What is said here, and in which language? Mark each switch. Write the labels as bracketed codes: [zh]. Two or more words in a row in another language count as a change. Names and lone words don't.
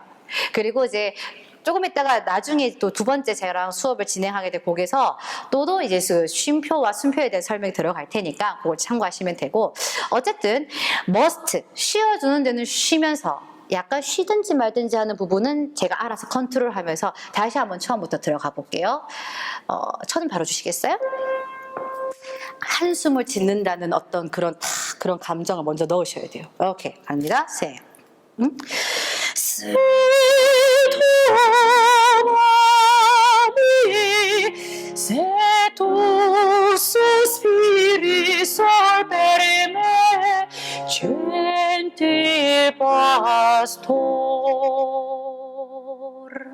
[ko] 그리고 이제 조금 있다가 나중에 또 두 번째 저랑 수업을 진행하게 될 곡에서 또 이제 그 쉼표와 숨표에 대한 설명이 들어갈 테니까 그걸 참고하시면 되고 어쨌든 must 쉬어주는 데는 쉬면서 약간 쉬든지 말든지 하는 부분은 제가 알아서 컨트롤하면서 다시 한번 처음부터 들어가 볼게요. 천은 바로 주시겠어요? 한숨을 짓는다는 어떤 그런 감정을 먼저 넣으셔야 돼요. 오케이 갑니다. 세. [it] Se tu sospiri sol per me, senti pastor.